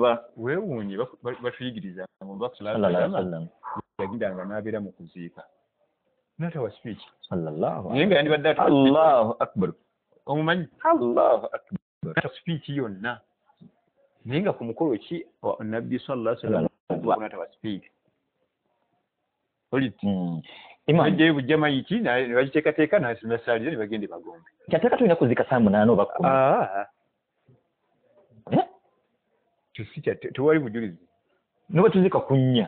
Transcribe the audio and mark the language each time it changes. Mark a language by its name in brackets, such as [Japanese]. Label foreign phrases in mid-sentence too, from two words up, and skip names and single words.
[Ganda] weewuunye batuyigiriza yagindanga n'abeera mu kuziika n'atawa speech naye nga yandibadde [Arabic] الله أكبر [Ganda] omumanyi ata speech yonna naye nga ku mukolo ki nabbi [Arabic] صلى الله عليه وسلم [Ganda] n'atawa speech Imam bujja mayiti ne bagiteekateeka n'asaaliza ne bagende bagombe kyateeka tulina kuzika saa 8 oba 10 tewali bujulizi noba tuzika kunnya